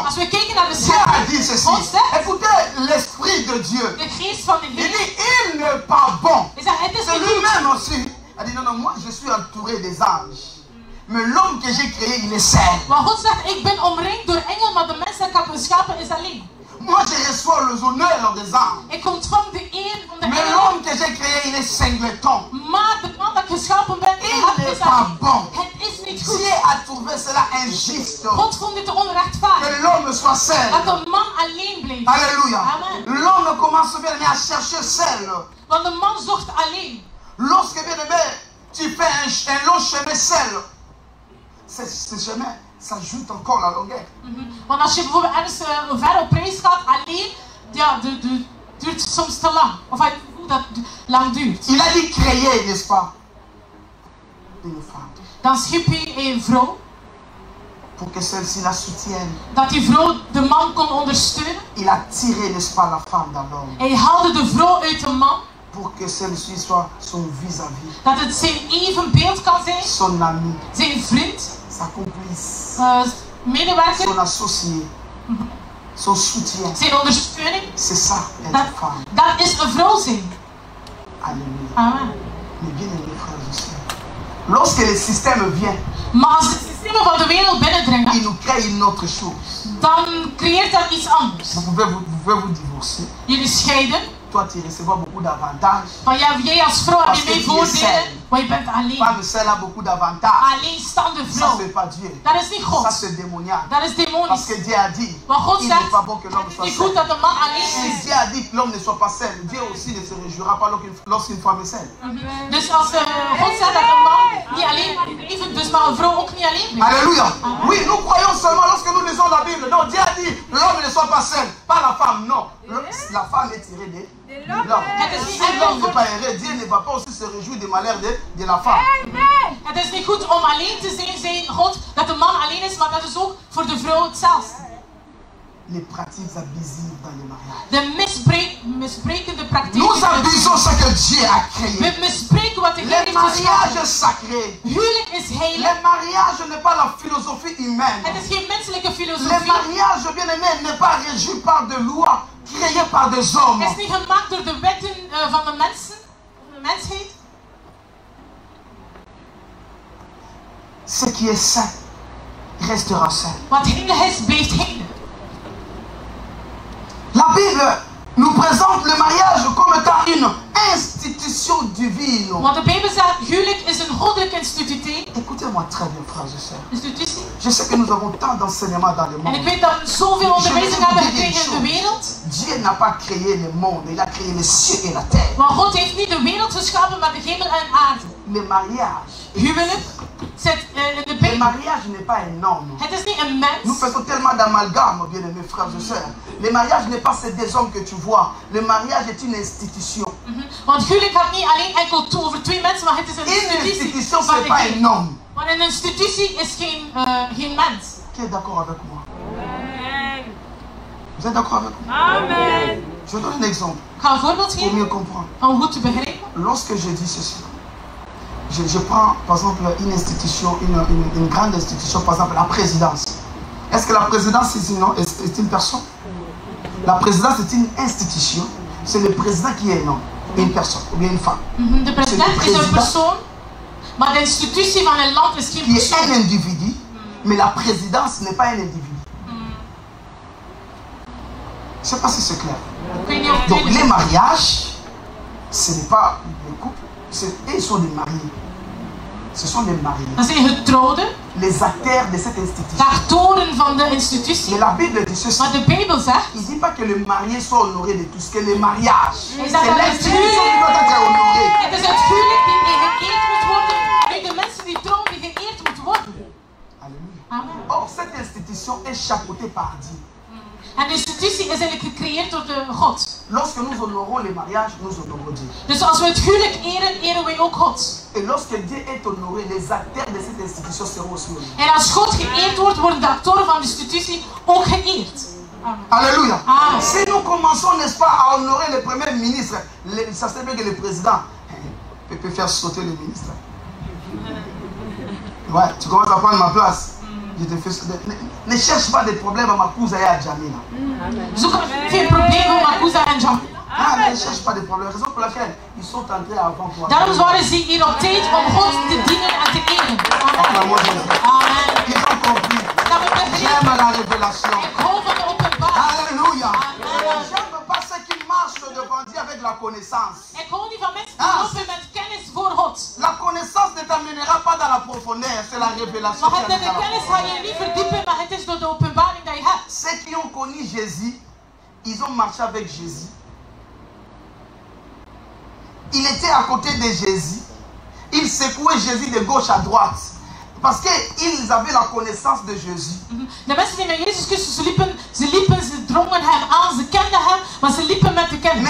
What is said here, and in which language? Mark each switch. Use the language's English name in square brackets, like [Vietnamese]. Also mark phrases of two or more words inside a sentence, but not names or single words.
[Dutch] als we kijken naar de [French] Dieu a [Dutch] schepping, [French] dit ceci. [Dutch] God zegt, [French] Écoutez l'esprit de Dieu. [Dutch] de geest van de [French] Il [Dutch] Heer, [French] dit, il n'est pas bon. [Dutch] hij zegt, het is [French] C'est [Dutch] niet goed. [French] lui-même aussi. Il a dit, non, non, moi je suis entouré des anges. Mais l'homme que j'ai créé, il est seul. [Dutch] Maar God zegt, ik ben omringd door engelen, maar de mens dat ik heb geschapen is alleen. [French] Moi je reçois les honneurs des anges. [Dutch] Ik ontvang de eer van de [French] Mais [Dutch] engelen. [French] l'homme que j'ai créé, il est singleton. [Dutch] Maar de man dat ik geschapen ben, [French] Il n'est pas bon. [Dutch] het is niet goed. [French] Dieu a trouvé cela injuste. [Dutch] God vond dit onrechtvaardig. [French] Que l'homme soit seul. [Dutch] Dat de man alleen bleef. [French] Alléluia. Amen. L'homme commence bien à chercher seul. [Dutch] Want de man zocht alleen. [French] Lorsque bien aimé, tu fais un long chemin seul, ce chemin, ça ajoute encore la longueur. [Dutch] Want als je bijvoorbeeld ergens ver op reis gaat alleen, ja, duurt soms te lang. Of dat lang duurt. [French] Il a dit créer, n'est-ce pas, une femme. [Dutch] Dan schiep hij een vrouw. [French] Pour que celle-ci la soutienne. [Dutch] Dat die vrouw de man kon ondersteunen. [French] Il a tiré, n'est-ce pas, la femme dans l'homme. [Dutch] Hij haalde de vrouw uit de man. [French] Pour que celle-ci soit son vis-à-vis. [Dutch] Dat het zijn evenbeeld kan zijn. [French] Son ami. [Dutch] Zijn vriend. [French] Sa complice. [Dutch] Medewerker. [French] Son associé. Son soutien. [Dutch] Zijn ondersteuning. [French] C'est ça, être femme. [Dutch] Dat is een vrouw zijn. [French] Alléluia. Amen. Mais bien aimés frères et sœurs, lorsque le système vient, [Dutch] Maar als het systeem van de wereld binnendringen, [French] il nous crée une autre chose. [Dutch] dan creëert dat iets anders. [French] Vous pouvez vous divorcer. [Dutch] Jullie scheiden. [French] Toi, tu recevras beaucoup d'avantages. [Dutch] Van ja, jij als vrouw heb je mee voordelen, maar je bent alleen. [French] Femme seule a beaucoup d'avantages. [Dutch] Alleenstaande [French] Ça, [Dutch] vrouw. [French] c'est pas Dieu. [Dutch] Dat is niet [French] Ça, [Dutch] God. [French] c'est démoniaque. [Dutch] Dat is [French] Parce [Dutch] demonisch. [French] que Dieu a dit, [Dutch] Maar God [French] il [Dutch] zegt, [French] n'est pas bon que l'homme [Dutch] het [French] soit [Dutch] is niet goed [French] seul. [Dutch] dat de man alleen [French] Si [Dutch] is. [French] Dieu a dit que l'homme ne soit pas seul, Dieu aussi ne se réjouira pas lorsqu'une femme est seule. [Dutch] Dus als God zegt dat een man niet alleen maar leven, dus maar een vrouw ook niet alleen blijft. [French] Alléluia. Oui, nous croyons seulement lorsque nous lisons la Bible. Non, Dieu a dit, l'homme ne soit pas seul, pas la femme. Non, la femme est tirée de l'homme. Si l'homme n'est pas heureux, Dieu ne va pas aussi se réjouir des malheurs de la femme. [Dutch] Het is niet goed om alleen te zijn, zei God, dat de man alleen is, maar dat is ook voor de vrouw hetzelfde. [French] Les pratiques abusives dans les mariages. [Dutch] De misbrekende praktijken. [French] Nous abusons ce que Dieu a créé. [Dutch] We misbreken wat de Heer [French] Le [Dutch] heeft geschapen. [French] mariage est sacré. [Dutch] Huwelijk is heilig. [French] Le mariage n'est pas la philosophie humaine. [Dutch] Het is geen menselijke [French] Le [Dutch] filosofie. [French] mariage, bien aimé, n'est pas régi par des lois créées par des hommes. [Dutch] Het is niet gemaakt door de wetten van de mensen, de mensheid. [French] Ce qui est saint restera saint. [Dutch] Wat heilig is, blijft heilig. [French] La Bible nous présente le mariage comme étant une institution divine. [Dutch] Want de Bijbel zegt, huwelijk is een goddelijke institutie. [French] Écoutez-moi très bien, frères et sœurs. [Dutch] Institutie. [French] Je sais que nous avons tant d'enseignements dans le [Dutch] En [French] monde. [Dutch] ik weet dat we zoveel onderwijzing hebben gekregen in de wereld. [French] Dieu n'a pas créé le monde, il a créé les cieux et la terre. [Dutch] Maar God heeft niet de wereld geschapen, maar de hemel en aarde. [French] Le mariage. [Dutch] Huwelijk zit in de [French] Le [Dutch] Bijbel. [French] mariage n'est pas un homme. [Dutch] Het is niet een [French] Nous [Dutch] mens. [French] faisons tellement d'amalgames, bien-aimés frères et sœurs. Le mariage n'est pas ces deux hommes que tu vois. Le mariage est une institution. [Dutch] Want huwelijk gaat niet alleen enkel toe over twee mensen, maar het is een [French] Une [Dutch] institutie [French] institution, [Dutch] van [French] ce n'est [Dutch] de [French] pas [Dutch] Heer. [French] un homme. [Dutch] Want een institutie is geen mens. [French] Qui est d'accord avec moi? Amen. Vous êtes d'accord avec moi? Amen. Je donne un exemple [Dutch] Ik ga een voorbeeld [French] pour [Dutch] geven [French] mieux comprendre. [Dutch] om goed te begrijpen. [French] Lorsque je dis ceci, je prends par exemple une institution, une grande institution, par exemple la présidence. Est-ce que la présidence est une personne? La présidence est une institution. C'est le président qui est un homme, une personne ou bien une femme. [Dutch] De president is een persoon, maar de institutie van een land is geen [French] Qui est un [Dutch] persoon. [French] individu, mais la présidence n'est pas un individu. Je ne sais pas si c'est clair. [Dutch] Ik weet niet of [French] Donc [Dutch] het [French] les mariages, ce n'est pas les couples, ils sont des mariés. Ce sont des mariés. [Dutch] Dat zijn getrouwden, [French] Les acteurs de cette institution. [Dutch] de actoren van de institutie. [French] Mais la Bible dit ceci. [Dutch] Maar de Bijbel zegt, [French] Il ne dit pas que le marié soit honoré de tout ce que le mariage. C'est [Dutch] dat het [French] l'institution qui doit être honorée. [Dutch] het is het huwelijk die geëerd moet worden, niet de mensen die trouwen die geëerd moeten worden. [French] Alléluia. Amen. Or, cette institution est chapeautée par Dieu. [Dutch] En de institutie is eigenlijk gecreëerd door de God. [French] Lorsque nous honorons les mariages, nous honorons Dieu. [Dutch] Dus als we het huwelijk eren, eren wij ook God. [French] Et lorsque Dieu est honoré, les acteurs de cette institution seront aussi honorés. [Dutch] En als God geëerd wordt, worden de actoren van de institutie ook geëerd. [French] Amen. Alléluia. Amen. Si nous commençons, n'est-ce pas, à honorer le premier ministre, ça serait bien que le président peut faire sauter le ministre. Ouais, tu commences à prendre ma place. Je te fais... Ne cherche pas des problèmes à ma cousine et à Jamila. [Dutch] Zoek geen problemen met Makuza en Jamila. [French] Ah, ne cherche pas de problème. Raison pour laquelle ils sont entrés avant toi. [Dutch] Daarom waren ze hier op tijd om God te dienen en te eren. [French] Amen. Amen. Ils ont compris. J'aime la révélation. [Dutch] Ik hou van de openbaring. [French] Alléluia. Amen. J'aime pas ceux qui marchent devant Dieu avec la connaissance. [Dutch] Ik hou niet van mensen die lopen met kennis voor God. [French] La connaissance ne t'amènera pas dans la profondeur, c'est la révélation. [Dutch] Maar de kennis ga je niet verdiepen, maar het is door de openbaring dat je hebt. [French] Ceux qui ont connu Jésus, ils ont marché avec Jésus. Il était à côté de Jésus. Il secouait Jésus de gauche à droite. Parce qu'ils avaient la connaissance de Jésus. [Dutch] De mensen die met Jezus Christus ze drongen hem aan, ze kenden hem, maar ze liepen met de kennis.